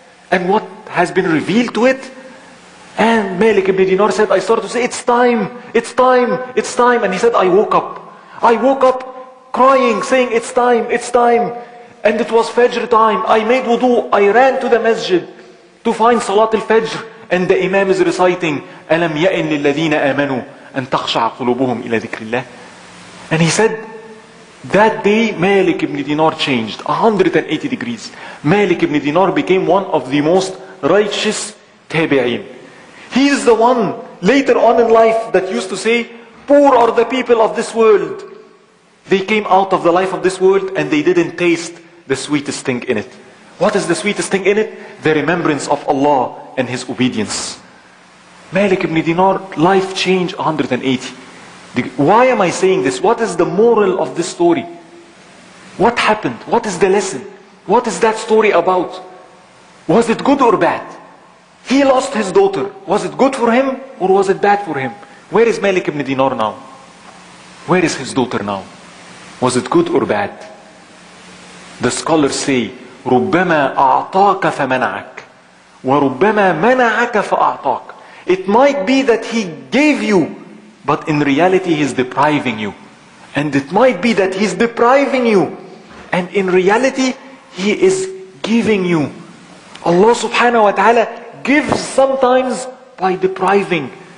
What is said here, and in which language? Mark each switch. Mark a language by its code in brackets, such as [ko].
[en] And what has been revealed to it? And Malik ibn Dinar said, I started to say, it's time, it's time, it's time. And he said, I woke up crying, saying, it's time, it's time. And it was Fajr time. I made wudu, I ran to the masjid to find Salat al-Fajr. And the Imam is reciting, [ar] أَلَمْ يَئِنْ لِلَّذِينَ آمَنُوا أَن تَخْشَعَ قُلُوبُهُمْ إِلَى ذِكْرِ اللَّهِ. [en] And he said, that day Malik ibn Dinar changed 180 degrees. Malik ibn Dinar became one of the most righteous tabi'een. He is the one later on in life that used to say, poor are the people of this world. They came out of the life of this world and they didn't taste the sweetest thing in it. What is the sweetest thing in it? The remembrance of Allah and His obedience. Malik ibn Dinar, life changed 180. Why am I saying this? What is the moral of this story? What happened? What is the lesson? What is that story about? Was it good or bad? He lost his daughter. Was it good for him or was it bad for him? Where is Malik ibn Dinar now? Where is his daughter now? Was it good or bad? The scholars say, [ar] رُبَّمَا أَعْطَاكَ فَمَنَعَكَ وَرُبَّمَا مَنَعَكَ فَأَعْطَاكَ. [en] It might be that he gave you, but in reality he's depriving you. And it might be that he's depriving you, and in reality he is giving you. Allah subhanahu wa ta'ala gives sometimes by depriving.